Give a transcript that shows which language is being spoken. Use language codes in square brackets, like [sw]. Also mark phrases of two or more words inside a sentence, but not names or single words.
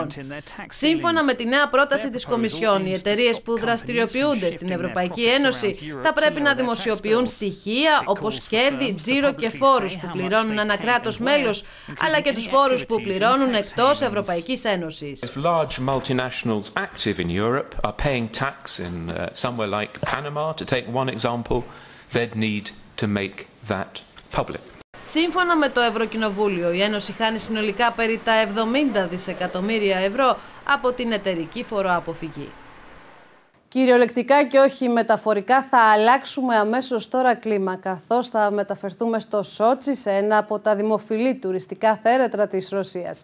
[el] Σύμφωνα με τη νέα πρόταση της Κομισιόν, οι εταιρείες που δραστηριοποιούνται στην Ευρωπαϊκή Ένωση θα πρέπει να δημοσιοποιούν στοιχεία όπως κέρδη, τζίρο και φόρους που πληρώνουν ανά κράτος μέλος, αλλά και τους φόρους που πληρώνουν εκτός Ευρωπαϊκής Ένωσης. [en] Somewhere like Panama, to take one example, they'd need to make that public. [el] Σύμφωνα με το Ευρωκοινοβούλιο, η Ένωση χάνει συνολικά περί τα 70 δισεκατομμύρια ευρώ από την εταιρική φοροαποφυγή. Κυριολεκτικά και όχι μεταφορικά θα αλλάξουμε αμέσως τώρα κλίμα, καθώς θα μεταφερθούμε στο Σότσι, σε ένα από τα δημοφιλή τουριστικά θέρετρα της Ρωσίας.